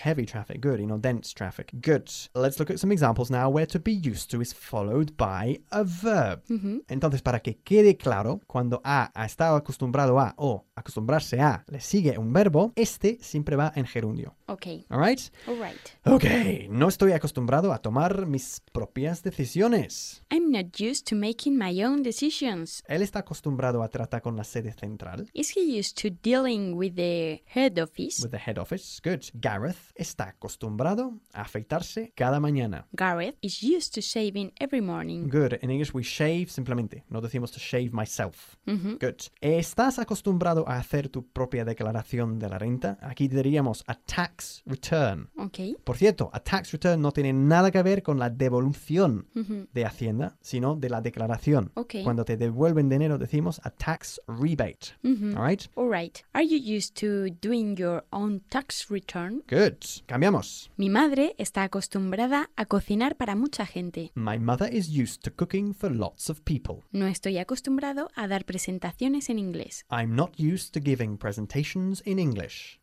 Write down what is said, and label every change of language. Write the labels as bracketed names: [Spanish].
[English] Heavy traffic, good. You know, dense traffic. Good. Let's look at some examples now where to be used to is followed by a verb. Mm-hmm. [Spanish] Entonces, para que quede claro, cuando A ha estado acostumbrado a o acostumbrarse a le sigue un verbo, este siempre va en gerundio. [English] Okay. All right? All right. Okay. [Spanish] No estoy acostumbrado a tomar mis propias decisiones. [English] I'm not used to making my own decisions. [Spanish] Él está acostumbrado a tratar con la sede central. [English] Is he used to dealing with the head office? With the head office. Good. [Spanish] Gareth está acostumbrado a afeitarse cada mañana. [English] Gareth is used to shaving every morning. Good. In English, we shave [Spanish] simplemente. No decimos [English] to shave myself. Mm-hmm. Good. [Spanish] ¿Estás acostumbrado a hacer tu propia declaración de la renta? Aquí diríamos a tax return. [English] Okay. [Spanish] Por cierto, a tax return no tiene nada que ver con la devolución mm-hmm. de Hacienda, sino de la declaración. [English] Okay. [Spanish] Cuando te devuelven dinero, decimos a tax rebate. Mm-hmm. [English] All right? All right. Are you used to doing your own tax return? Good. [Spanish] Cambiamos. Mi madre está acostumbrada a cocinar para mucha gente. [English] My mother is used to cooking for lots of people. [Spanish] No estoy acostumbrado a dar presentaciones en inglés. [English] I'm not used to giving presentations in English.